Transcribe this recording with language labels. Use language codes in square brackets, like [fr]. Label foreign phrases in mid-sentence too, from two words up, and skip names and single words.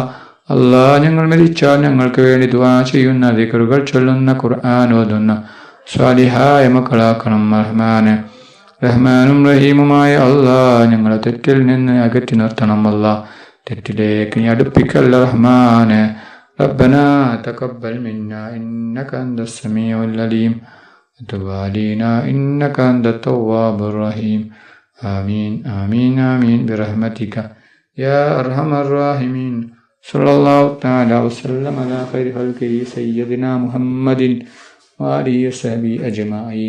[ml] അല്ലാഹ്, ഞങ്ങൾ മരിച്ചാൽ ഞങ്ങൾക്ക് വേണ്ടി ദുആ ചെയ്യുന്ന, ദിക്റുകൾ ചൊല്ലുന്ന, ഖുർആൻ ഓതുന്ന സ്വാലിഹായ മക്കളാക്കണം റഹ്മാനെ. റഹ്മാനും റഹീമുമായ അല്ലാഹ്, ഞങ്ങളെ തെറ്റിൽ നിന്ന് അകറ്റി നിർത്തണം അല്ലാഹ്. തെറ്റിലേക്ക് നീ അടുപ്പിക്കല്ല റഹ്മാനെ. [ar] ربنا تقبل منا إنك أنت السميع العليم وتب علينا إنك أنت التواب الرحيم. آمين آمين آمين برحمتك يا أرحم الراحمين. صلى الله تعالى وسلم على خير خلقه سيدنا محمد وآله وصحبه أجمعين.